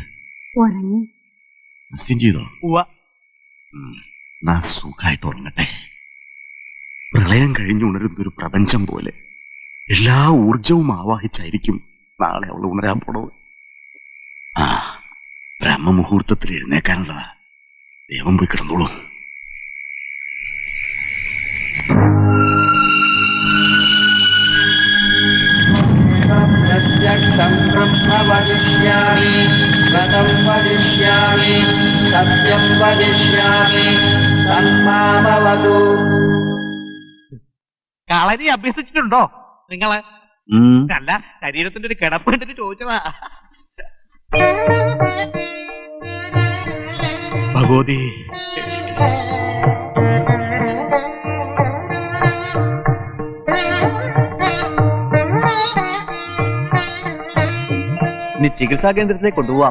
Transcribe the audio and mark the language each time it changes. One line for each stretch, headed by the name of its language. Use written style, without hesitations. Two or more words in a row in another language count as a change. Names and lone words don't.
Malayalam: അസ്യം ചെയ്തോ? നാ സുഖമായിട്ട് ഉറങ്ങട്ടെ. പ്രളയം കഴിഞ്ഞുണരുന്നൊരു പ്രപഞ്ചം പോലെ എല്ലാ ഊർജവും ആവാഹിച്ചായിരിക്കും നാളെ അവൾ ഉണരാൻ പോണത്. ആ ബ്രഹ്മമുഹൂർത്തത്തിൽ എഴുന്നേക്കാനുള്ളതാ. ദൈവം പോയി കിടന്നോളൂ.
Sanskrit: प्रत्यक्षं ब्रह्म वदिष्यामि, व्रतं वदिष्यामि, सत्यं वदिष्यामि, तन्मामवतु.
Malayalam: കളരി അഭ്യസിച്ചിട്ടുണ്ടോ നിങ്ങള്? അല്ല, ശരീരത്തിന്റെ ഒരു കിടപ്പ് കണ്ടിട്ട് ചോദിച്ചതാ. ഭഗവതി, ഇനി ചികിത്സാ കേന്ദ്രത്തിലേക്ക് കൊണ്ടുപോവാം.